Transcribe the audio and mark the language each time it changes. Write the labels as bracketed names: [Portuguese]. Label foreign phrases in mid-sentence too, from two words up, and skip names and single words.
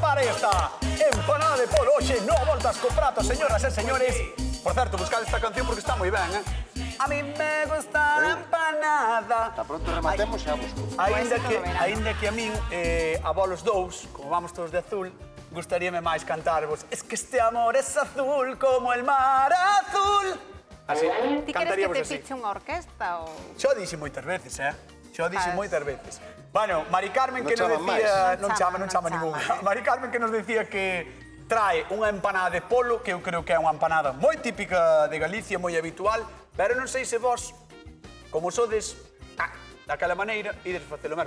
[Galician] Aí está, empanada de polo, hoxe no Voltas co Prato, señoras e señores. Por certo, buscad esta canción porque está moi ben, A mí me gusta la empanada. Está pronto rematemos xa busco. Ainda que a min, a bolos dous, como vamos todos de azul, gustaríame máis cantarvos. [Spanish] Es que este amor es azul como el mar azul. Así, [Galician] Ti queres que cantaríamos te así. fiche unha orquesta ou... Xo dixen moitas veces, Xo dixen Faz. moitas veces. Bueno, Mari Carmen Non que nos chaman decía... máis. Non chama ninguna. Mari Carmen que nos decía que trae unha empanada de polo, que eu creo que é unha empanada moi típica de Galicia, moi habitual, pero non sei se vos, como sodes, daquela maneira, ides facer o mesmo.